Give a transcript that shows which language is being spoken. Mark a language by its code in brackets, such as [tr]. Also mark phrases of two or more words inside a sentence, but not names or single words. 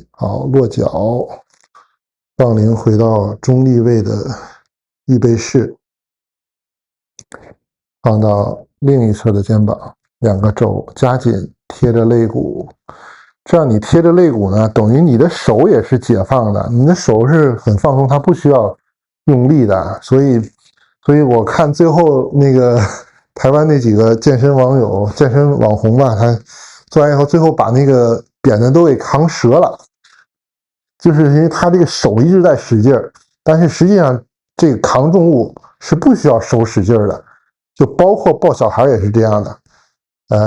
[zh] 好，落腳，槓鈴回到中立位的預備式，放到另一側的肩膀，兩個肘加緊貼着肋骨。這樣你貼着肋骨呢，等於你的手也是解放的，你的手是很放鬆，它不需要用力的。所以我看最後那個台灣那幾個健身網友、健身網紅吧，他做完以後，最後把那個扁擔都給扛折了，就是因為他這個手一直在使勁兒，但是實際上這個扛重物是不需要手使勁兒的，就包括抱小孩也是這樣的。